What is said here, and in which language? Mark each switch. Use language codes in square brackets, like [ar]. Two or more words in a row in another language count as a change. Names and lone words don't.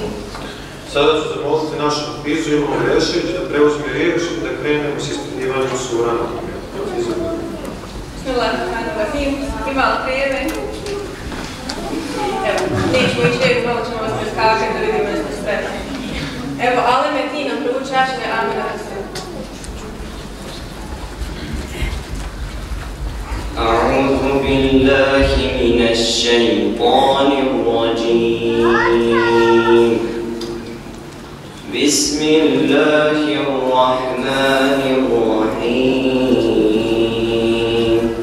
[bs] Sada ću zamoliti našu Hafizu Ilmu Rešić da preuzme riječ i da krenemo s ispitivanjem surama. [ar] Bismillahirrahmanirrahim. [bs] Imali prijeve? Evo, nećemo ići lijepo, malo ćemo vas preskakati da vidimo da ste spremni. Evo, Aleme, ti nam proučaš Amina Rasul. [ar] أعوذ بالله من الشيطان الرجيم بسم الله الرحمن الرحيم